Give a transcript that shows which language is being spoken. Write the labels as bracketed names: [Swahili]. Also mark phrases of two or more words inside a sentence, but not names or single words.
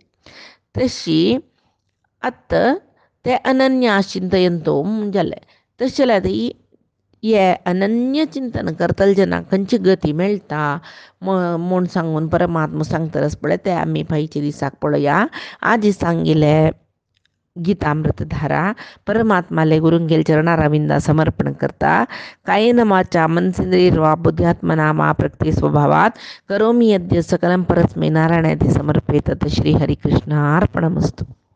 [Konkani] तशी आतां ते [Sanskrit] अनन्या चिंतयन्तो [Konkani] जालें तशें जाल्यार हे अनन्य चिंतन करतले जनाक खंयची गती मेळटा म्हूण सांगून परमात्मा सांगतरच पळय ते आमी फायच्या दिसाक पळोवया. आज सांगिल्ले गीतामृतधारा परमात्माले गुरुंगेल चरणारविंदा समर्पण करता. [Sanskrit] कायेन वाचा मनसेंद्रियर्वा बुद्ध्यात्मना मा प्रकृती स्वभावात करोमि यद्य सकलं परस्मै नारायणाय समर्पयेत. श्री हरिकृष्णार्पणमस्तु.